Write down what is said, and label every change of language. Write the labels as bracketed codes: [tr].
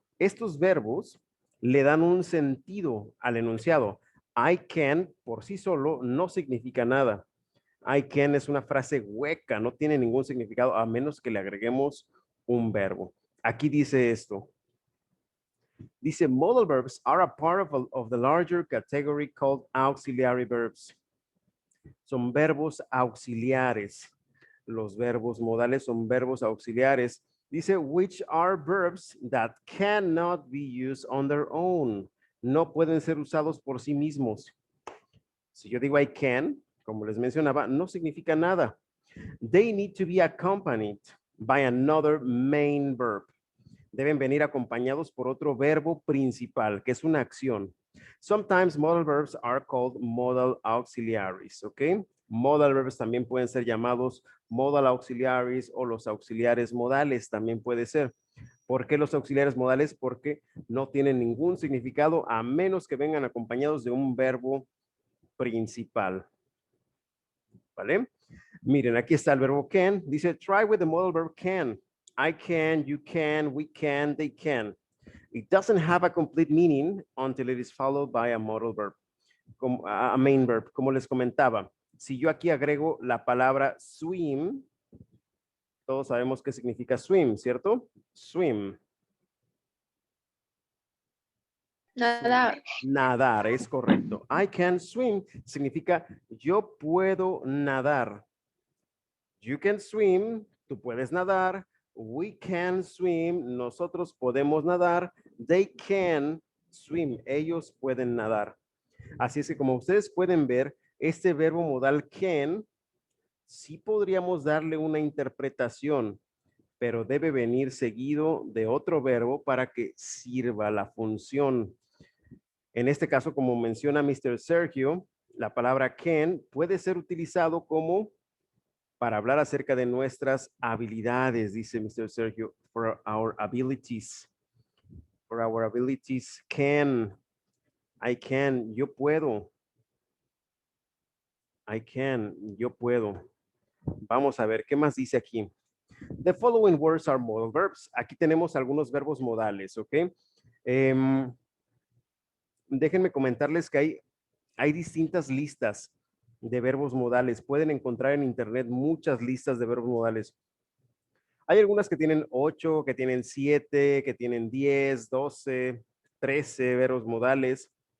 [es] Estos verbos le dan un sentido al enunciado. [en] I can [es] por sí solo no significa nada. I can es una frase hueca, no tiene ningún significado a menos que le agreguemos un verbo. Aquí dice esto. [en] Dice, modal verbs are a part of the larger category called auxiliary verbs. [es] Son verbos auxiliares. Los verbos modales son verbos auxiliares. [en] Dice, which are verbs that cannot be used on their own. [es] No pueden ser usados por sí mismos. Si yo digo [en] I can, [es] como les mencionaba, no significa nada. [en] They need to be accompanied by another main verb. [es] Deben venir acompañados por otro verbo principal, que es una acción. [en] Sometimes modal verbs are called modal auxiliaries, ¿ok? Modal verbs [es] también pueden ser llamados [en] modal auxiliaries [es] o los auxiliares modales también puede ser. ¿Por qué los auxiliares modales? Porque no tienen ningún significado a menos que vengan acompañados de un verbo principal. ¿Vale? Miren, aquí está el verbo can. [en] Dice, try with the modal verb can. I can, you can, we can, they can. It doesn't have a complete meaning until it is followed by a modal verb, a main verb. [es] Como les comentaba, si yo aquí agrego la palabra swim, todos sabemos qué significa swim, ¿cierto? [en] Swim. [es] Nadar. Nadar, es correcto. [en] I can swim [es] significa yo puedo nadar. [en] You can swim, [es] tú puedes nadar. [en] We can swim, [es] nosotros podemos nadar. [en] They can swim, [es] ellos pueden nadar. Así es que como ustedes pueden ver, este verbo modal can, sí podríamos darle una interpretación, pero debe venir seguido de otro verbo para que sirva la función. En este caso, como menciona Mr. Sergio, la palabra can puede ser utilizado como para hablar acerca de nuestras habilidades, dice Mr. [en] Sergio, for our abilities. For our abilities, can, I can, [es] yo puedo. [en] I can, [es] yo puedo. Vamos a ver, ¿qué más dice aquí? [en] The following words are modal verbs. [es] Aquí tenemos algunos verbos modales, ¿ok? Déjenme comentarles que hay distintas listas de verbos modales. Pueden encontrar en internet muchas listas de verbos modales. Hay algunas que tienen 8, que tienen 7, que tienen 10, 12, 13 verbos modales.